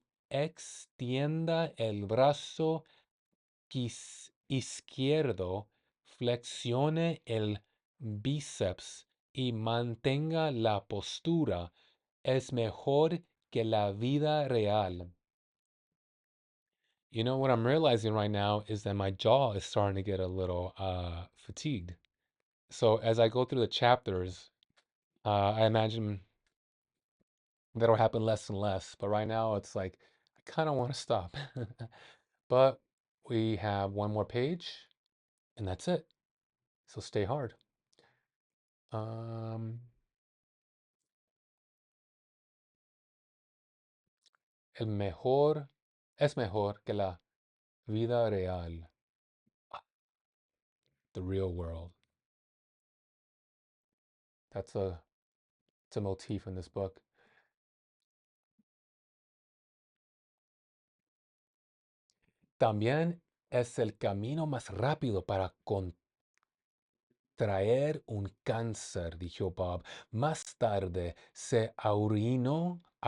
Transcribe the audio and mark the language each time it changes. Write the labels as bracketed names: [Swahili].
[Spanish] Extienda el brazo izquierdo, flexione el bíceps y mantenga la postura. Es mejor que la vida real. [English] You know what I'm realizing right now is that my jaw is starting to get a little fatigued. So as I go through the chapters, I imagine that'll happen less and less. But right now, it's like I kind of want to stop. But we have one more page, and that's it. So stay hard. [Spanish] Um, el mejor es mejor que la vida real, [English] the real world. That's it's a motif in this book. [Spanish] También es el camino más rápido para contraer un cáncer, dijo Bob. Más tarde se arruinó.